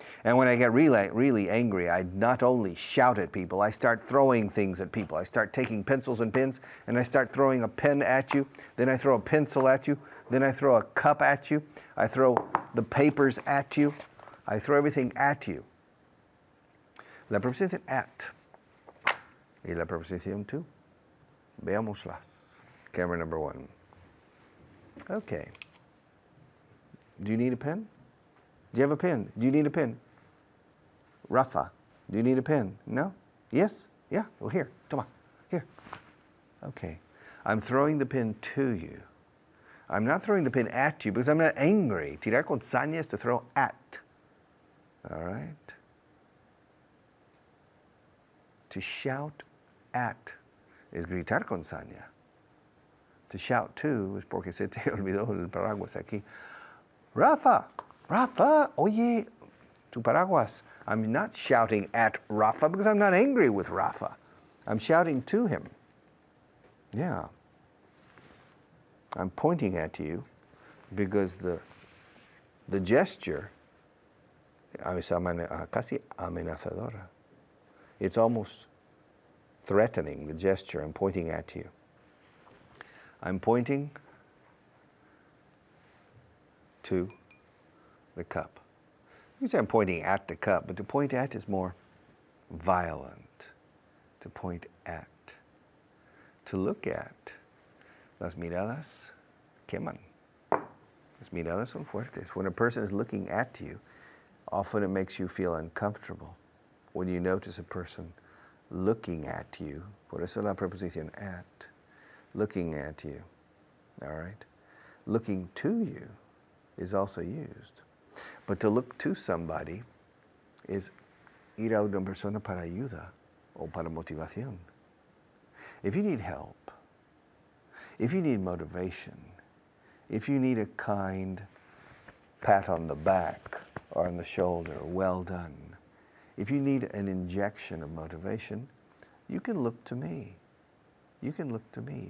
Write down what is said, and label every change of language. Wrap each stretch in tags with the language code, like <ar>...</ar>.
<en>And when I get really angry, I not only shout at people, I start throwing things at people. I start taking pencils and pins, and I start throwing a pen at you, then I throw a pencil at you, then I throw a cup at you, I throw the papers at you. I throw everything at you.</en> <es>La preposición at y la preposición to. Veámoslas.</es> <en>Camera number 1. Okay. Do you need a pen? Do you have a pen? Do you need a pen? Rafa, do you need a pen? No? Yes? Yeah? Well, here. Toma. Here. Okay. I'm throwing the pen to you. I'm not throwing the pen at you because I'm not angry.</en> <es>Tirar con saña</es> <en>is to throw at. All right? To shout at</en> <es>es gritar con saña.</es> <en>To shout to</en> <es>es porque se te olvidó el paraguas aquí. Rafa, Rafa, oye, tu paraguas.</es> <en>I'm not shouting at Rafa because I'm not angry with Rafa. I'm shouting to him. Yeah. I'm pointing at you because the gesture</en> <es>es casi amenazadora.</es> <en>It's almost threatening, the gesture. I'm pointing at you. I'm pointing to the cup. You say I'm pointing at the cup, but to point at is more violent. To point at. To look at.</en> <es>Las miradas queman. Las miradas son fuertes.</es> <en>When a person is looking at you, often it makes you feel uncomfortable. When you notice a person looking at you,</en> <es>por eso la preposición</es> <en>at, looking at you, all right? Looking to you is also used. But to look to somebody is</en> <es>ir a una persona para ayuda o para motivación.</es> <en>If you need help, if you need motivation, if you need a kind pat on the back or on the shoulder, well done, if you need an injection of motivation, you can look to me. You can look to me.</en>